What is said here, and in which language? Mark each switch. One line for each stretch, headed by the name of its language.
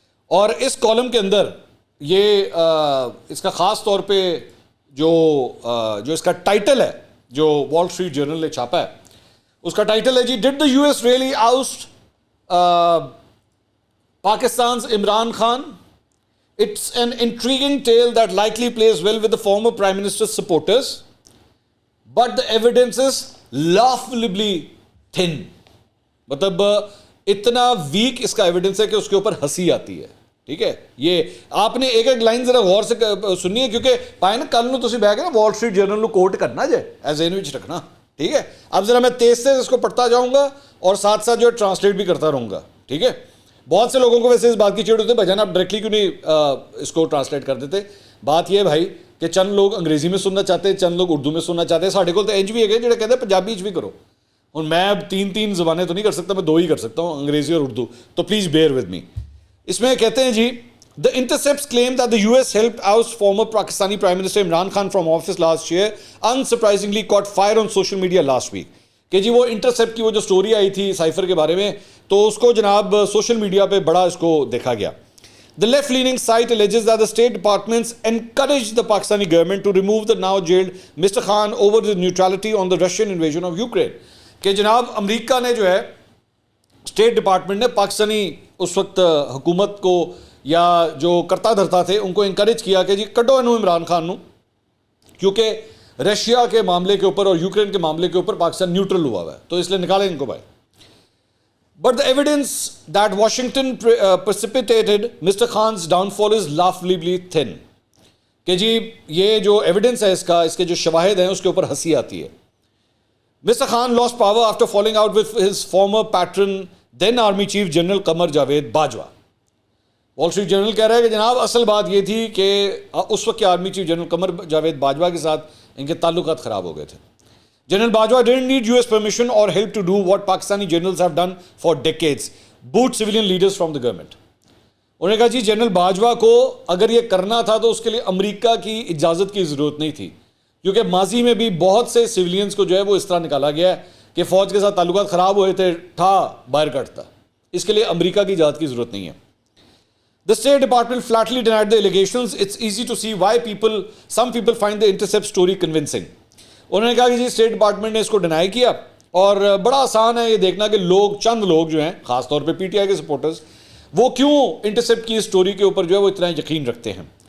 Urdu: اور اس کالم کے اندر یہ اس کا خاص طور پہ جو اس کا ٹائٹل ہے جو وال اسٹریٹ جرنل نے چھاپا ہے، اس کا ٹائٹل ہے جی
English: Did the U S really oust Pakistan's Imran Khan. It's an intriguing tale that likely plays well with the former Prime Minister's supporters, but the evidence is laughably thin.
Urdu: مطلب اتنا ویک اس کا ایویڈنس ہے کہ اس کے اوپر ہنسی آتی ہے. ٹھیک ہے، یہ آپ نے ایک ایک لائن ذرا غور سے سننی ہے، کیونکہ
Punjabi: پائے نا کل نو تسی بہ کے نا وال اسٹریٹ جرنل کو کوٹ کرنا جے ایز این وچ رکھنا.
Urdu: ٹھیک ہے، اب ذرا میں تیز سے اس کو پڑھتا جاؤں گا اور ساتھ ساتھ جو ہے ٹرانسلیٹ بھی کرتا رہوں گا. ٹھیک ہے، بہت سے لوگوں کو ویسے اس بات کی چڑ ہوتی ہے بھجن آپ ڈائریکٹلی کیوں نہیں اس کو ٹرانسلیٹ کر دیتے. بات یہ ہے بھائی کہ چند لوگ انگریزی میں سننا چاہتے ہیں، چند لوگ اردو میں سننا چاہتے ہیں.
Punjabi: ساڈے کول تو انج بھی ہے جڑے کہتے ہیں پنجابی بھی کرو.
Urdu: اور میں اب تین زبانیں تو نہیں کر سکتا، میں 2 ہی کر سکتا ہوں، انگریزی اور اردو.
English: تو please bear with me.
Urdu: اس میں کہتے ہیں جی
English: The Intercepts claim that the US helped oust former Pakistani Prime Minister Imran Khan from office last year, unsurprisingly caught fire on social media last week.
Urdu: کہ جی وہ انٹرسیپٹ کی وہ جو story آئی تھی cipher کے بارے میں, تو اس کو جناب سوشل میڈیا پہ بڑا اس کو دیکھا گیا.
English: The left-leaning site alleges that the State Department encouraged the Pakistani government to remove the now jailed Mr. Khan over the neutrality on the Russian invasion of Ukraine.
Urdu: کہ جناب امریکہ نے جو ہے اسٹیٹ ڈپارٹمنٹ نے پاکستانی اس وقت حکومت کو یا جو کرتا دھرتا تھے ان کو انکریج کیا کہ جی
Punjabi: کڈو انہوں عمران خان نو,
Urdu: کیونکہ رشیا کے معاملے کے اوپر اور یوکرین کے معاملے کے اوپر پاکستان نیوٹرل ہوا ہے, تو اس لیے نکالیں ان کو بھائی.
English: But the evidence that Washington precipitated Mr. Khan's downfall is laughably thin.
Urdu: کہ جی یہ جو ایویڈنس ہے اس کے جو شواہد ہیں اس کے اوپر ہنسی آتی ہے.
English: Mr. Khan lost power after falling out with his former patron, then Army Chief General Qamar Javed Bajwa.
Urdu: وال اسٹریٹ جرنل کہہ رہا ہے کہ جناب اصل بات یہ تھی کہ اس وقت کے army chief general Qamar Javed Bajwa کے ساتھ ان کے تعلقات خراب ہو گئے تھے.
English: General Bajwa didn't need US permission or help to do what Pakistani generals have done for decades, boot civilian leaders from the government.
Urdu: انہوں نے کہا جی جنرل باجوہ کو اگر یہ کرنا تھا تو اس کے لیے امریکہ کی اجازت کی ضرورت نہیں تھی, کیونکہ ماضی میں بھی بہت سے سویلینز کو جو ہے وہ اس طرح نکالا گیا ہے کہ فوج کے ساتھ تعلقات خراب ہوئے تھے, باہر کٹتا. اس کے لیے امریکہ کی اجازت کی ضرورت نہیں ہے.
English: The State Department flatly denied the allegations. It's easy to see why some people find the Intercept story convincing.
Urdu: انہوں نے کہا کہ جی اسٹیٹ ڈپارٹمنٹ نے اس کو ڈینائی کیا, اور بڑا آسان ہے یہ دیکھنا کہ چند لوگ جو ہیں خاص طور پہ پی ٹی آئی کے سپورٹرز, وہ کیوں انٹرسیپٹ کی اسٹوری کے اوپر جو ہے وہ اتنا یقین رکھتے ہیں.